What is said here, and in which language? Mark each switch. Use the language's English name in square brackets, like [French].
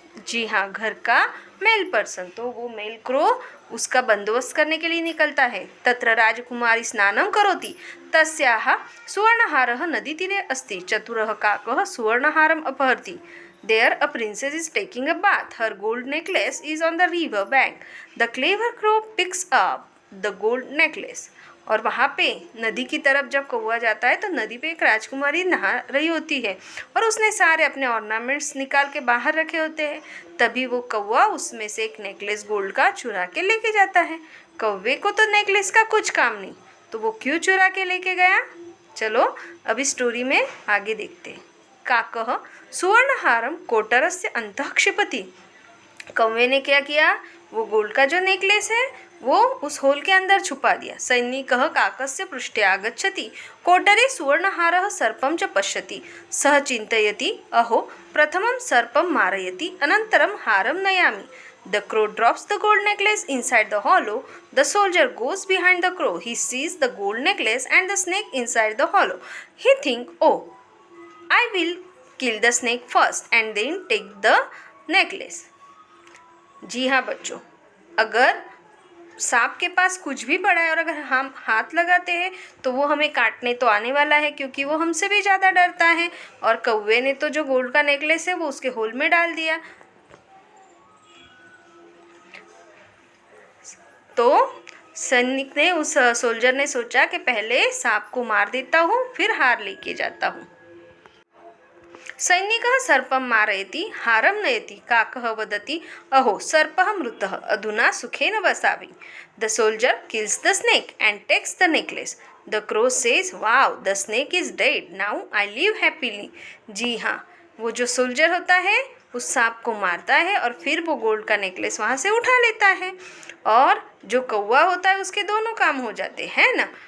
[Hindi] जी हाँ, घर का मेल पर्सन. तो वो मेल क्रो उसका बंदोबस्त करने के लिए निकलता है. [Sanskrit] तत्र राजकुमारी स्नानं करोति. तस्याः सुवर्णहारः नदीतीरे अस्ति. चतुरः काकः सुवर्णहारम् अपहरति. [English] There a princess is taking a bath. Her gold necklace is on the river bank. The clever crow picks up the gold necklace. [Hindi] और वहाँ पे नदी की तरफ जब कौवा जाता है तो नदी पे एक राजकुमारी नहा रही होती है और उसने सारे अपने ऑर्नामेंट्स निकाल के बाहर रखे होते हैं. तभी वो कौवा उसमें से एक नेकलेस गोल्ड का चुरा के लेके जाता है. कौवे को तो नेकलेस का कुछ काम नहीं, तो वो क्यों चुरा के लेके गया? चलो अभी स्टोरी में आगे देखते हैं. [Sanskrit] काकः सुवर्णहारम कोटरस्य अंतः क्षिपति. [Hindi] कौवे ने क्या किया? वो गोल्ड का जो नेकलेस है वो उस होल के अंदर छुपा दिया. [Sanskrit] सैनिकः काकस्य पृष्ठे आगच्छति. कोटरे सुवर्णहारः सर्पं च पश्यति. सः चिन्तयति, अहो प्रथमं सर्पं मारयति अनन्तरं हारं नयामि. [English] The crow drops the gold necklace inside the hollow. The soldier goes behind the crow. He sees the gold necklace and the snake inside the hollow. He thinks, oh, I will kill the snake first and then take the necklace. [Hindi] जी हाँ बच्चों, अगर सांप के पास कुछ भी पड़ा है और अगर हम हाथ लगाते हैं तो वो हमें काटने तो आने वाला है, क्योंकि वो हमसे भी ज़्यादा डरता है. और कौवे ने तो जो गोल्ड का नेकलेस है वो उसके होल में डाल दिया. तो सैनिक ने उस सोल्जर ने सोचा कि पहले सांप को मार देता हूँ फिर हार लेके जाता हूँ. [Sanskrit] सैनिकः सर्पं मारयति हारं नयति. काकः वदति, अहो सर्पः मृतः अधुना सुखेन वसामि. [English] The soldier kills the snake and takes the necklace. The crow says, wow the snake is dead, now I live happily. [Hindi] जी हाँ, वो जो सोल्जर होता है उस सांप को मारता है और फिर वो गोल्ड का नेकलेस वहाँ से उठा लेता है. और जो कौवा होता है उसके दोनों काम हो जाते हैं ना.